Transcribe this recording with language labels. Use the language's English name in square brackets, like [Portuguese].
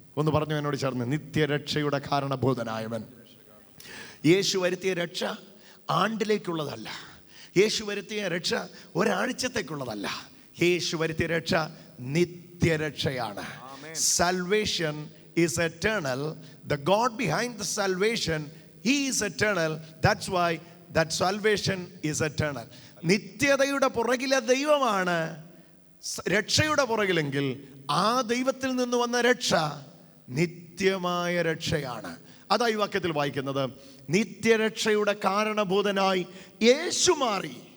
[Malayalam] ഒന്ന് പറഞ്ഞു എന്നോട് ചേർന്ന്, നിത്യരക്ഷയുടെ കാരണഭൂതനായവൻ. യേശു വരുത്തിയ രക്ഷ ആണ്ടിലേക്കുള്ളതല്ല, യേശു വരുത്തിയ രക്ഷ ഒരാഴ്ചത്തേക്കുള്ളതല്ല, യേശു വരുത്തിയ രക്ഷ നിത്യരക്ഷയാണ്. [English] Salvation is eternal. The God behind the salvation, He is eternal. That's why that salvation is eternal. [Malayalam] നിത്യതയുടെ പുറകിലെ ദൈവമാണ് രക്ഷയുടെ പുറകിലെങ്കിൽ ആ ദൈവത്തിൽ നിന്ന് വന്ന രക്ഷ നിത്യമായ രക്ഷയാണ്. അതാ ഈ വാക്യത്തിൽ വായിക്കുന്നത്, നിത്യരക്ഷയുടെ കാരണഭൂതനായി യേശു മാറി.